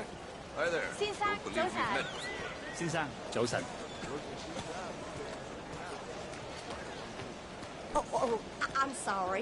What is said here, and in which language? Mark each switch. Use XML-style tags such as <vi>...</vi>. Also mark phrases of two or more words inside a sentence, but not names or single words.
<en>Hi there.</en> <yue>先生，早晨。先生，早晨。</yue> <en>Oh, I'm sorry.</en>